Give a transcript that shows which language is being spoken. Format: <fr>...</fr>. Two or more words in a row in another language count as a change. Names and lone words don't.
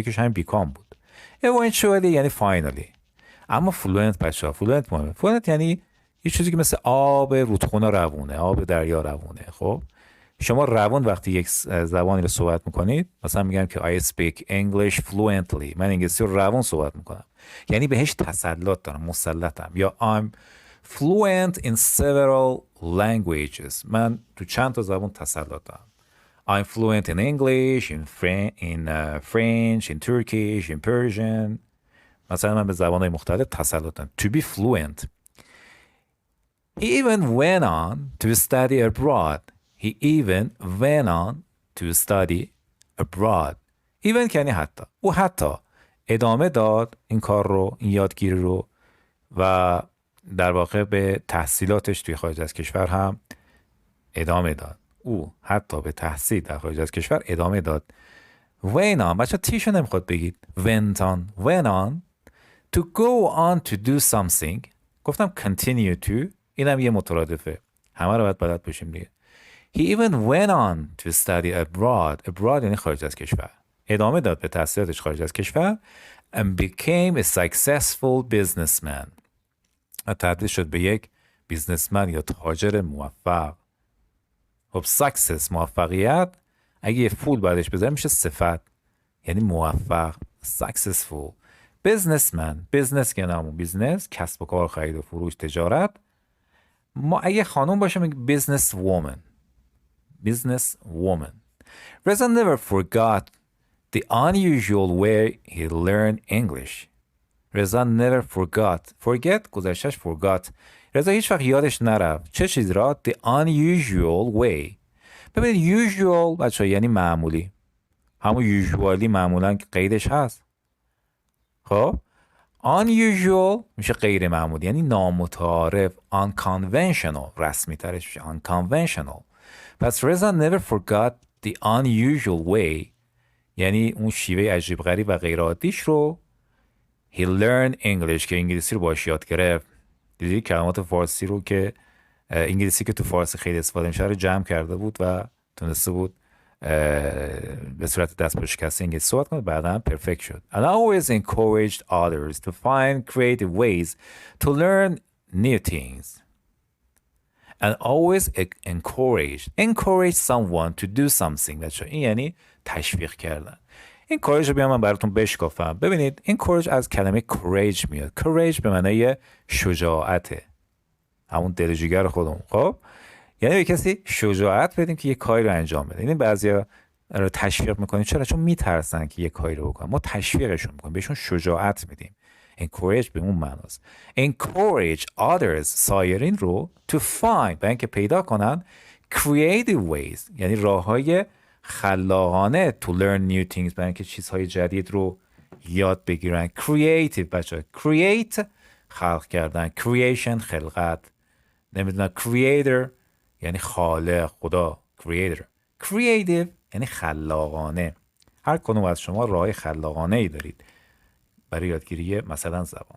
<fa>یکیش همین become بود. eventually یعنی finally. اما fluent بچه‌ها fluent مهمه. fluent یعنی یه چیزی که مثل آب رودخونه روونه، آب دریا روونه. خب شما روان وقتی یک زبانی رو صحبت میکنید، مثلا میگم که</fa> <en>I speak English fluently،</en> <fa>من انگلیسی رو روان صحبت میکنم، یعنی بهش تسلط دارم، مسلطم.</fa> <en>یا I'm fluent in several languages،</en> <fa>من تو چند تا زبان تسلط دارم.</fa> <en>I'm fluent in English, in French, in Turkish, in Persian.</en> <fa>مثلا من به زبانهای مختلف تسلط دارم.</fa> <en>To be fluent. He even went on to study abroad. He even went on to study abroad.</en> <fa>Even یعنی حتی. او حتی ادامه داد این کار رو، این یادگیری رو، و در واقع به تحصیلاتش توی خارج از کشور هم ادامه داد. او حتی به تحصیل در خارج از کشور ادامه داد.</fa> <en>went on،</en> <fa>بچه تیشو نمیخواد بگید.</fa> <en>went on to go on to do something. گفتم continue to،</en> <fa>اینم یه مترادفه، همه رو باید بلد باشیم دیگه.</fa> <en>He even went on to study abroad.</en> <fa>abroad یعنی خارج از کشور. ادامه داد به تحصیلاتش خارج از کشور.</fa> <en>And became a successful businessman.</en> <fa>و تبدیل شد به یک بیزنسمن یا تاجر موفق. خب success موفقیت، اگه یه فول بعدش بذاریم میشه صفت، یعنی موفق.</fa> <en>successful businessman.</en> <fa>business که نامون بیزنس، کسب و کار، خرید و فروش، تجارت. ما اگه خانوم باشه میگه</fa> <en>business woman. business woman. Reza never forgot the unusual way he learned English. Reza never forgot. forget گذشتش forgot.</en> <fa>رضا هیچ وقت یادش نرفت. چه چیزی را؟</fa> <en>The unusual way.</en> <fa>ببینید usual بچه یعنی معمولی. همون usually معمولا قیدش هست. خب unusual میشه غیر معمولی، یعنی نامتعارف. unconventional رسمی ترش میشه unconventional. پس رضا</fa> <en>never forgot the unusual way</en> <fa>یعنی اون شیوه عجیب غریب و غیر عادیش رو.</fa> <en>he learned English</en> <fa>که انگلیسی رو باش یاد گرفت. دیدی کلمات فارسی رو که انگلیسی که تو فارسی خیلی استفاده میشه رو جمع کرده بود و تونسته بود به صورت دست با شکسته انگلیسی صحبت کنه، بعدا پرفکت شد.</fa> <en>And always encouraged others to find creative ways to learn new things. And always encourage someone to do something.</en> <fa>بچه این یعنی تشویق کردن. این courage رو بیام من براتون بشکافم. ببینید این courage از کلمه courage میاد. courage به معنای شجاعته، همون دل و جیگر خودمون. خب یعنی به کسی شجاعت بدیم که یه کاری رو انجام بده. این بعضیا رو تشویق میکنیم. چرا؟ چون میترسن که یه کاری رو بکنن. ما تشویقشون میکنیم، بهشون شجاعت میدیم. encourage به اون معناست.</fa> <en>encourage others</en> <fa>سایرین رو</fa> <en>to find</en> <fa>برای اینکه پیدا کنن</fa> <en>creative ways</en> <fa>یعنی راههای خلاقانه</fa> <en>to learn new things</en> <fa>برای اینکه چیزهای جدید رو یاد بگیرن. creative بچه create خلق کردن، creation خلقت، نمیدونم creator یعنی خالق، خدا creator. creative یعنی خلاقانه. هر کدوم از شما راه خلاقانه ای دارید برای یادگیری مثلا زبان.</fa>